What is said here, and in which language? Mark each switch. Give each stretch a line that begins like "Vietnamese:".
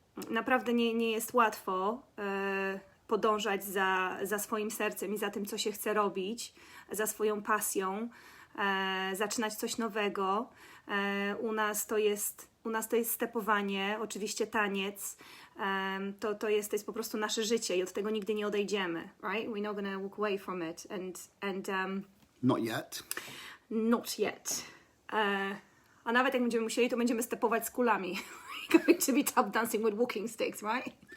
Polish: Naprawdę nie jest łatwo podążać za swoim sercem i za tym, co się chce robić, za swoją pasją, zaczynać coś nowego. U nas to jest stepowanie, oczywiście taniec. To jest po prostu nasze życie i od tego nigdy nie odejdziemy, right?
English: We're not gonna walk away from it and not yet. Not yet.
Polish: A nawet jak będziemy musieli, to będziemy stepować z kulami.
English: We're going to be tap dancing with walking sticks, right?